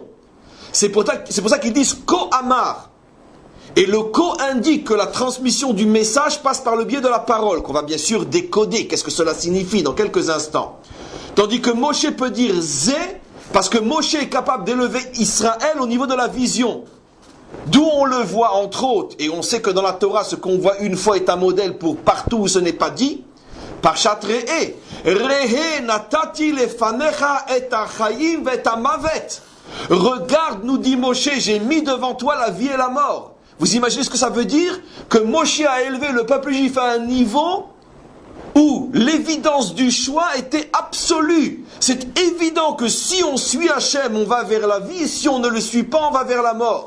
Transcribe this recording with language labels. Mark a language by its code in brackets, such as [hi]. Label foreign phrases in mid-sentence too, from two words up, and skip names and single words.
[fr] C'est pour ça qu'ils disent [he] כה אמר. [fr] Et le Ko indique que la transmission du message passe par le biais de la parole, qu'on va bien sûr décoder. Qu'est-ce que cela signifie dans quelques instants. Tandis que Moshe peut dire Zé parce que Moshe est capable d'élever Israël au niveau de la vision. D'où on le voit entre autres, et on sait que dans la Torah, ce qu'on voit une fois est un modèle pour partout où ce n'est pas dit. [he] פרשת ראה, ראה נתתי לפניך את החיים ואת המות. [fr] Regarde, nous dit Moshe, j'ai mis devant toi la vie et la mort. Vous imaginez ce que ça veut dire? Que Moshe a élevé le peuple juif à un niveau où l'évidence du choix était absolue. C'est évident que si on suit Hachem, on va vers la vie, et si on ne le suit pas, on va vers la mort.